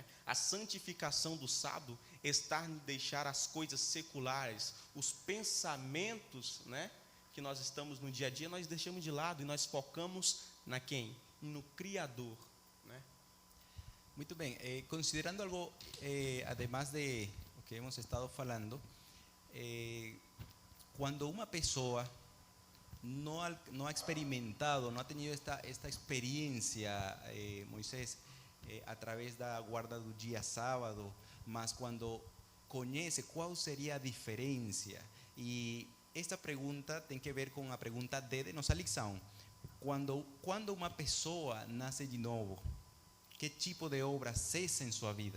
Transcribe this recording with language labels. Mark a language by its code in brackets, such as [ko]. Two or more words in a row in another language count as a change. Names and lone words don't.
[pt] A santificação do sábado está em deixar as coisas seculares, os pensamentos, né, que nós estamos no dia a dia, nós deixamos de lado e nós focamos na quem? No Criador, né? Muito bem. Considerando algo, [es] además de [pt] o que [es] hemos estado [pt] falando, quando uma pessoa [es] no ha experimentado, no ha tenido esta experiencia, [pt] Moisés, [es] a través [pt] da guarda do dia sábado, mas quando conhece qual seria a diferença, e esta pergunta tem que ver com a pergunta D de nossa lição. Quando uma pessoa nasce de novo, que tipo de obra cessa em sua vida?